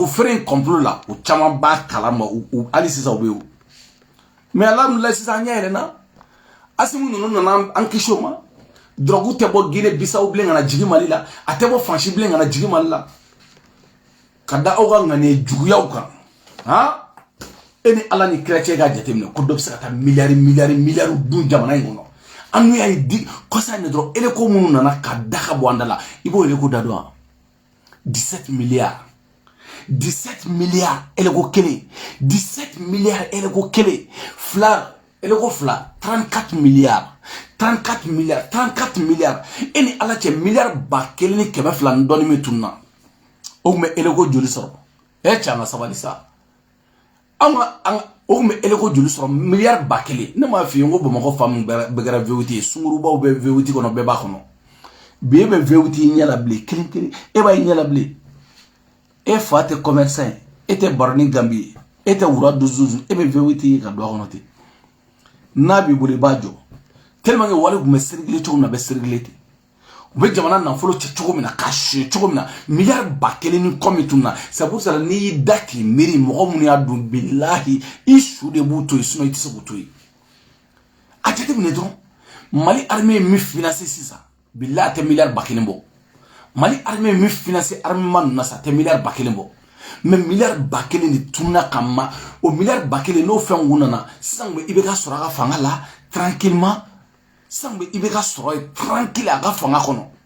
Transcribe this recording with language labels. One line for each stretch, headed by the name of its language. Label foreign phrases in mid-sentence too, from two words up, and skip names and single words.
Bambara: feere complot la o caman b'a kalama hali sisan u bɛ yen mais alhamdulilayi sisan an ɲɛ yɛlɛnna Assimi ninnu nana an kisi o ma dɔrɔgu tɛ bɔ Guinée Bissau bilen ka na jigin Mali la a tɛ bɔ Fansi bilen ka na jigin Mali la ka da aw ka ŋaniya juguyaw kan e ni Ala ni kira cɛ ka jateminɛ ko dɔ bɛ se ka taa miliyari dun jamana in kɔnɔ an n'u y'a ye di kɔsa in de dɔrɔn éléko minnu nana ka da ka bɔ an da la i b'o éléko da dɔn wa 17 milliards éléko kelen 17 milliards éléko kelen éléko fila 34 milliards 34 milliards 34 milliards et ni ala cɛ milliard ba kelen ni kɛmɛ fila ni dɔɔni min tunna o tun bɛ eleko joli sɔrɔ cɛ an ka sabali sa o tun bɛ eleko joli sɔrɔ milliard ba kelen ne m'a f'i ye n ko Bamakɔ famu bɛɛ kɛra VOT ye sungurubaw bɛ VOT kɔnɔ bɛɛ b'a kɔnɔ bi e bɛ VOT ɲɛ la bilen kelen kelen e b'a ɲɛ la bilen e fa tɛ commerçant ye e tɛ baroni Gambi ye e tɛ wura duzuzu e bɛ VOT ye ka don a kɔnɔ ten n'a b'i bolo i b'a jɔ
French: tellement que
Bambara: wale tun bɛ sirigile cogo min na a bɛ sirigile ten u bɛ jamana nafolo cɛ cogo min na k'a suɲɛ cogo min na milliard ba kelen ni kɔ min tun na
French: c'est pour ça
Bambara: n'i y'i da k'i miiri mɔgɔ minnu y'a dun bilahi i su de b'u to yen sinon i tɛ se k'u to yen a jateminɛ dɔrɔn Mali armée ye min financé sisan bilahi a tɛ milliard ba kelen bɔ Mali armée ye min financé armement ninnu na sa a tɛ milliard ba kelen bɔ mais milliard ba kelen de tunna ka ma o milliard ba kelen n'o fɛn kun nana sisan i bɛ ka sɔrɔ a ka fanga la tranquillement sisan i bɛ ka sɔrɔ ye tranquille a ka fanga kɔnɔ